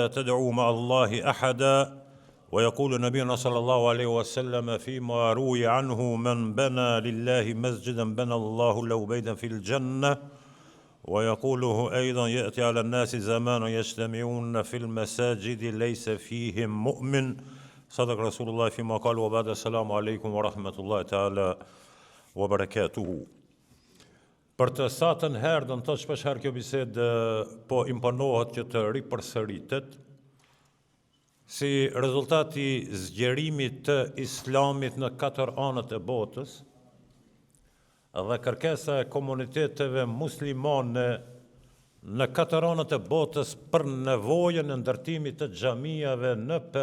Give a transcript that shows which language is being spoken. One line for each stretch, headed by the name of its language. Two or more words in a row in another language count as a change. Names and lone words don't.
Arabic: تدعوا مع الله أحدا ويقول نبينا صلى الله عليه وسلم فيما روي عنه من بنى لله مسجدا بنى الله له بيتا في الجنة ويقوله أيضا يأتي على الناس زمان يجتمعون في المساجد ليس فيهم مؤمن صدق رسول الله فيما قال وبعد السلام عليكم ورحمة الله تعالى وبركاته.
Albanian: Për të satën herë, do të thotë shpesh herë kjo bisedë po imponohet që të ripërsëritet si rezultati zgjerimit të islamit në 4 anët e botës dhe kërkesa e komuniteteve muslimane në 4 anët e botës për nevojën e ndërtimit të xhamiave në